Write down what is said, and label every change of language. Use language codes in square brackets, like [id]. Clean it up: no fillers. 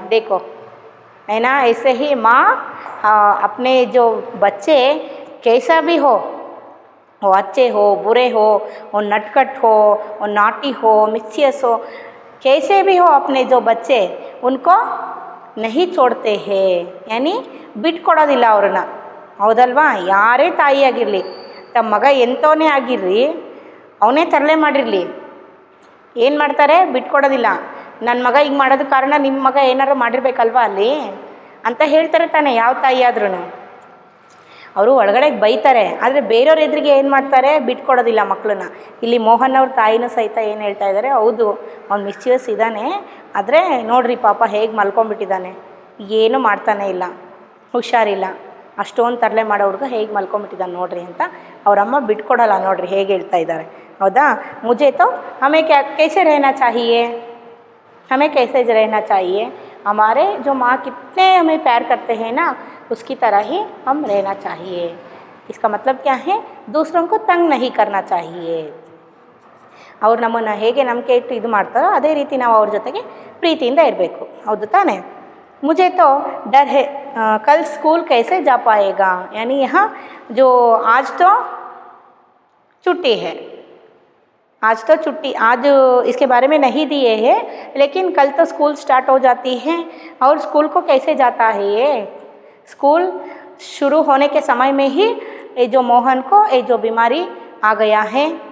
[hi] देखो है ना, ऐसे ही माँ अपने जो बच्चे कैसा भी हो, वो अच्छे हो बुरे हो, वो नटखट हो, वो नाटी हो, मिस्चियस हो, कैसे भी हो, अपने जो बच्चे उनको नहीं छोड़ते हैं। यानी [kn] ಬಿಟ್ಕೊಡೋದಿಲ್ಲ ಅವ್ರನ್ನ, ಹೌದಲ್ವಾ? ಯಾರೇ ತಾಯಿಯಾಗಿರಲಿ, ತಮ್ಮ ಮಗ ಎಂಥವನೇ ಆಗಿರಲಿ, ಅವನೇ ತರಲೆ ಮಾಡಿರಲಿ, ಏನು ಮಾಡ್ತಾರೆ? ಬಿಟ್ಕೊಡೋದಿಲ್ಲ। ನನ್ನ ಮಗ ಹಿಂಗೆ ಮಾಡೋದು ಕಾರಣ ನಿಮ್ಮ ಮಗ ಏನಾರು ಮಾಡಿರ್ಬೇಕಲ್ವಾ ಅಲ್ಲಿ ಅಂತ ಹೇಳ್ತಾರೆ ತಾನೆ ಯಾವ ತಾಯಿ ಆದ್ರೂ। ಅವರು ಒಳಗಡೆ ಬೈತಾರೆ, ಆದರೆ ಬೇರೆಯವ್ರ ಎದುರಿಗೆ ಏನು ಮಾಡ್ತಾರೆ, ಬಿಟ್ಕೊಡೋದಿಲ್ಲ ಮಕ್ಕಳನ್ನ. ಇಲ್ಲಿ ಮೋಹನ್ ಅವ್ರ ತಾಯಿನೂ ಸಹಿತ ಏನು ಹೇಳ್ತಾ ಇದ್ದಾರೆ, ಹೌದು ಅವ್ನು ಮಿಸ್ಚಿಯಸ್ ಇದ್ದಾನೆ, ಆದರೆ ನೋಡಿರಿ ಪಾಪ ಹೇಗೆ ಮಲ್ಕೊಂಡ್ಬಿಟ್ಟಿದ್ದಾನೆ, ಏನೂ ಮಾಡ್ತಾನೆ ಇಲ್ಲ, ಹುಷಾರಿಲ್ಲ, ಅಷ್ಟೊಂದು ತರಲೆ ಮಾಡೋ ಹುಡುಗ ಹೇಗೆ ಮಲ್ಕೊಂಡ್ಬಿಟ್ಟಿದ್ದಾನೆ ನೋಡಿರಿ ಅಂತ ಅವರಮ್ಮ ಬಿಟ್ಕೊಡಲ್ಲ. ನೋಡಿರಿ ಹೇಗೆ ಹೇಳ್ತಾ ಇದ್ದಾರೆ, ಹೌದಾ. [hi] ಮುझे तो हमें क्या कैसे रहना चाहिए, हमें कैसे रहना चाहिए, हमारे जो माँ कितने हमें प्यार करते हैं ना, उसकी तरह ही हम रहना चाहिए. इसका मतलब क्या है, दूसरों को तंग नहीं करना चाहिए. [kn] ಅವ್ರು ನಮ್ಮನ್ನು ಹೇಗೆ ನಂಬಿಕೆ ಇಟ್ಟು ಇದು ಮಾಡ್ತಾರೋ ಅದೇ ರೀತಿ ನಾವು ಅವ್ರ ಜೊತೆಗೆ ಪ್ರೀತಿಯಿಂದ ಇರಬೇಕು, ಹೌದು ತಾನೇ. [hi] मुझे तो डर है कल स्कूल कैसे जा पाएगा, यानी यहाँ जो आज तो छुट्टी है, आज तो छुट्टी, आज इसके बारे में नहीं दिए हैं, लेकिन कल तो स्कूल स्टार्ट हो जाती है और स्कूल को कैसे जाता है ये, स्कूल शुरू होने के समय में ही ये जो मोहन को ये जो बीमारी आ गया है,